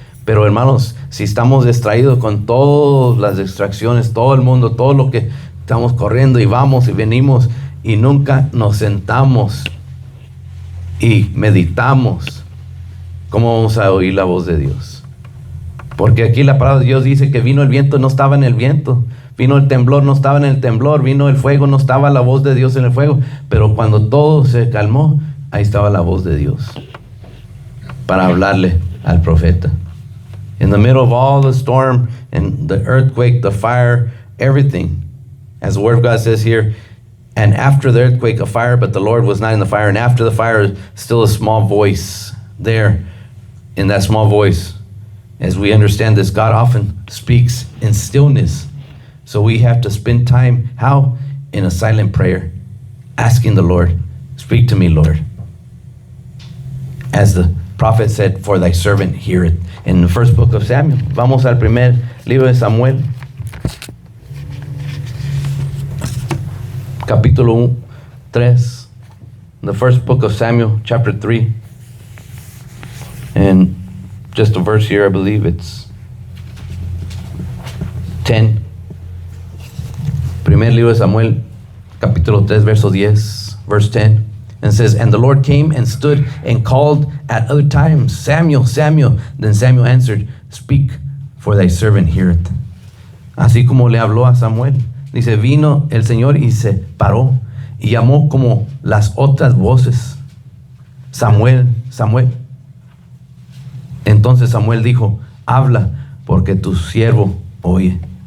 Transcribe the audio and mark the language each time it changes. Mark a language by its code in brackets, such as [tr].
[es] Pero hermanos, si estamos distraídos con todas las distracciones, todo el mundo, todo lo que estamos corriendo y vamos y venimos y nunca nos sentamos y meditamos, ¿cómo vamos a oír la voz de Dios? Porque aquí la palabra de Dios dice que vino el viento, no estaba en el viento. Vino el temblor, no estaba en el temblor. Vino el fuego, no estaba la voz de Dios en el fuego. Pero cuando todo se calmó, ahí estaba la voz de Dios para hablarle al profeta. [en] In the middle of all the storm and the earthquake, the fire, everything, as the word of God says here, and after the earthquake, a fire, but the Lord was not in the fire. And after the fire, still a small voice there. In that small voice, as we understand this, God often speaks in stillness. So we have to spend time, how? In a silent prayer, asking the Lord, speak to me, Lord. As the prophet said, for thy servant hear it. In the first book of Samuel. [es] Vamos al primer libro de Samuel. Capítulo 3. [en] The first book of Samuel, chapter 3. And just a verse here, I believe it's 10. [es] Primer libro de Samuel, capítulo 3, verso 10, [en] verse 10. And says, and the Lord came and stood and called at other times, Samuel, Samuel. Then Samuel answered, speak, for thy servant heareth. [es] Así como le habló a Samuel. Dice, vino el Señor y se paró y llamó como las otras voces. Samuel, Samuel. Entonces Samuel dijo, habla, porque tu siervo oye.